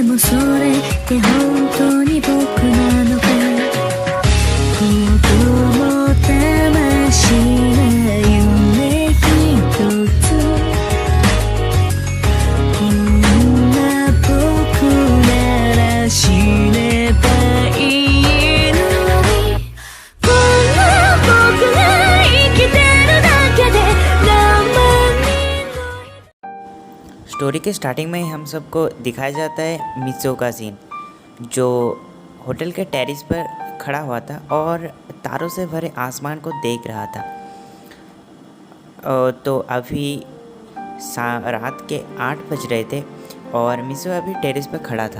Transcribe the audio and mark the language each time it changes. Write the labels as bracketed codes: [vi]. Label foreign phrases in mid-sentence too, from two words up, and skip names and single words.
[ja] それって本当に僕なのか子供魂な夢一つこんな僕なら死ねばいいのにこんな僕が生きてるだけで何万人の [hi] स्टोरी के स्टार्टिंग में ही हम सबको दिखाया जाता है मिसो का सीन, जो होटल के टेरेस पर खड़ा हुआ था और तारों से भरे आसमान को देख रहा था। तो अभी रात के 8 बज रहे थे और मिसो अभी टेरेस पर खड़ा था।